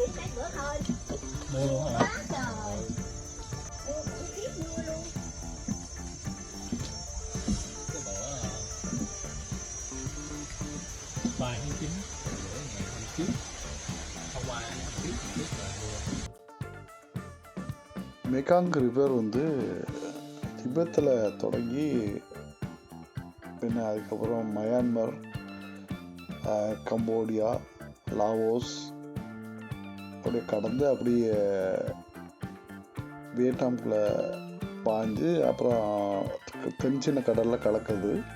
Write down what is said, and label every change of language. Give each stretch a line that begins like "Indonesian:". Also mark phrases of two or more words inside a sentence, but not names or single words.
Vietnamese: Mua luôn hả? Cái bữa 3/9 bữa ngày hôm trước hôm qua biết là mua.
Tamil: மெக்காங் ரிவர் வந்து திபெத்தில் தொடங்கி பின்ன அதுக்கப்புறம் மயான்மர், கம்போடியா, லாவோஸ் அப்படியே கடந்து அப்படியே வியட்நாம்குள்ளே பாய்ஞ்சு அப்புறம் தென்சீன கடலில் கலக்குது.